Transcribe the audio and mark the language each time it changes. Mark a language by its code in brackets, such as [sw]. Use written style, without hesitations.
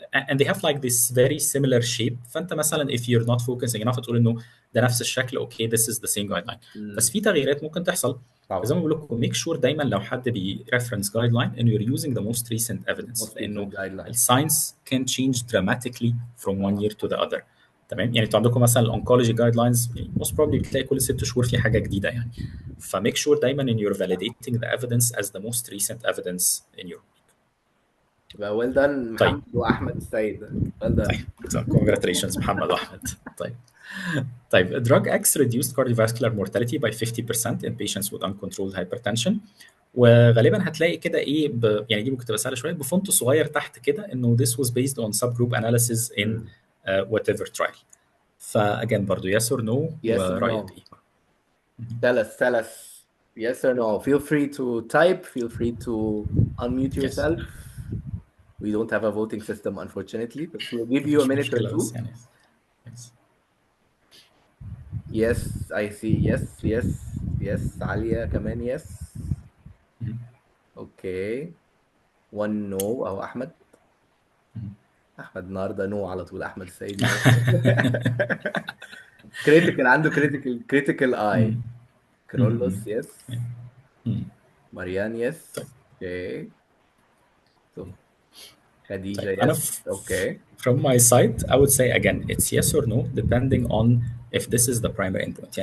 [en] And they have like this very similar shape. [ar] فانت مثلا [en] if you're not focusing enough [ar] تقول انه ده نفس الشكل [en] okay this is the same guideline. [ar] بس في تغييرات ممكن تحصل. زي ما بقول لكم [en] make sure [ar] دايما لو حد [en] reference guideline and you're using the most recent evidence [ar] لانه الساينس [en] can change dramatically from one year to the other. [ar] تمام، يعني انتوا عندكم مثلا الاونكولوجي جايد لاينز [en] most probably [ar] بتلاقي كل 6 شهور في حاجه جديده يعني. فميك شور دايما ان [en] you're validating the evidence as the most recent evidence in your well done محمد واحمد السيد. well done. [ar] طيب congratulations محمد واحمد. [en] طيب drug X reduced cardiovascular mortality by 50% in patients with uncontrolled hypertension. [ar] وغالبا هتلاقي كده ايه يعني دي ممكن تبقى سهله شويه بفونت صغير تحت كده انه [en] this was based on subgroup analysis in whatever trial. [ar] فاجين برضو [en] yes or no [ar] ورأيك ايه؟ [en] tell us yes or no. Feel free to type, feel free to unmute yourself. We don't have a voting system unfortunately, but we'll give you a [ar] مفيش [en] minute or [ar] مشكلة بس [en] two. يعني yes. Yes, I see. Yes. [ar] عالية كمان yes. [en] Okay. One no. أهو أحمد. [ar] أحمد النهاردة no على طول. أحمد السيد no. [en] critical عنده critical eye. كرولوس yes. ماريان yes. [ar] طيب [en] Okay. So [ar] طيب خديجة أنا [en] yes. Okay. from my side I would say again it's yes or no depending on if this is the primary endpoint.